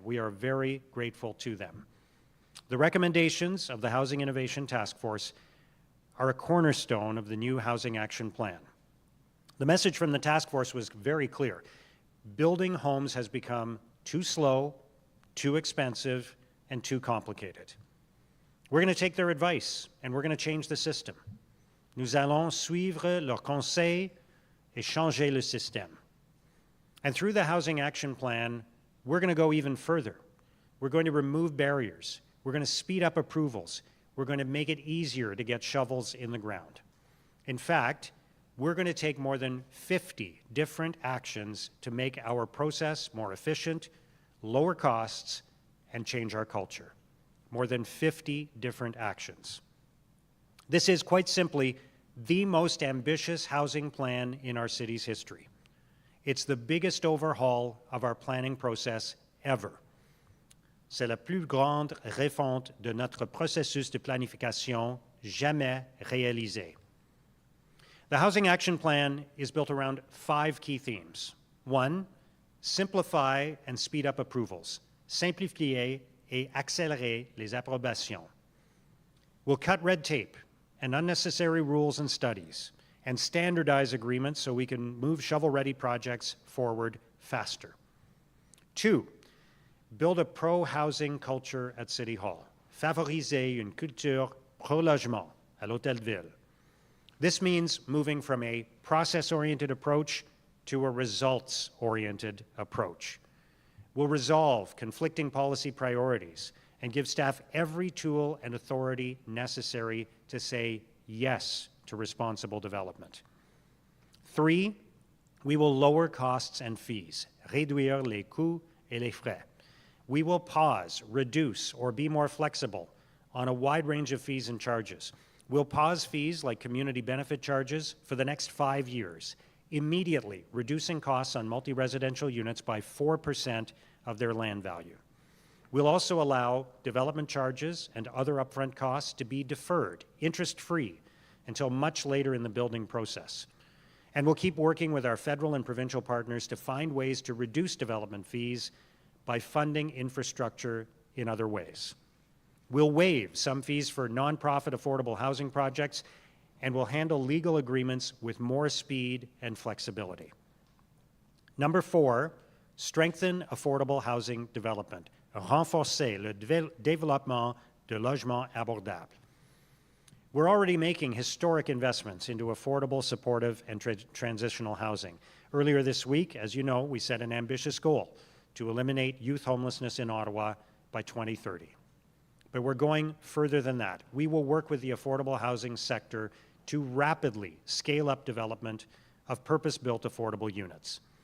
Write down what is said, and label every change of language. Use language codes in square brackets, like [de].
[en] We are very grateful to them. The recommendations of the Housing Innovation Task Force are a cornerstone of the new Housing Action Plan. The message from the task force was very clear. Building homes has become too slow, too expensive, and too complicated. We're going to take their advice, and we're going to change the system. [fr] Nous allons suivre leurs conseils et changer le système. [en] And through the Housing Action Plan, we're going to go even further. We're going to remove barriers. We're going to speed up approvals. We're going to make it easier to get shovels in the ground. In fact, we're going to take more than 50 different actions to make our process more efficient, lower costs, and change our culture. More than 50 different actions. This is quite simply the most ambitious housing plan in our city's history. It's the biggest overhaul of our planning process ever. [fr] C'est la plus grande refonte de notre processus de planification jamais réalisée. [en] The Housing Action Plan is built around 5 key themes. 1, simplify and speed up approvals. [fr] Simplifier et accélérer les approbations. [en] We'll cut red tape and unnecessary rules and studies and standardize agreements so we can move shovel-ready projects forward faster. 2, build a pro-housing culture at City Hall. [fr] Favoriser une culture pro-logement à l'Hôtel de Ville. [en] This means moving from a process-oriented approach to a results-oriented approach. We'll resolve conflicting policy priorities and give staff every tool and authority necessary to say yes to responsible development. 3, we will lower costs and fees, [fr] réduire les coûts et les frais. [en] We will pause, reduce, or be more flexible on a wide range of fees and charges. We'll pause fees like community benefit charges for the next 5 years, immediately reducing costs on multi-residential units by 4% of their land value. We'll also allow development charges and other upfront costs to be deferred, interest-free, until much later in the building process. And we'll keep working with our federal and provincial partners to find ways to reduce development fees by funding infrastructure in other ways. We'll waive some fees for nonprofit affordable housing projects, and we'll handle legal agreements with more speed and flexibility. Number 4, strengthen affordable housing development. [fr] Renforcer le développement de logements abordables. [en] We're already making historic investments into affordable, supportive, and transitional housing. Earlier this week, as you know, we set an ambitious goal to eliminate youth homelessness in Ottawa by 2030. But we're going further than that. We will work with the affordable housing sector to rapidly scale up development of purpose-built affordable units.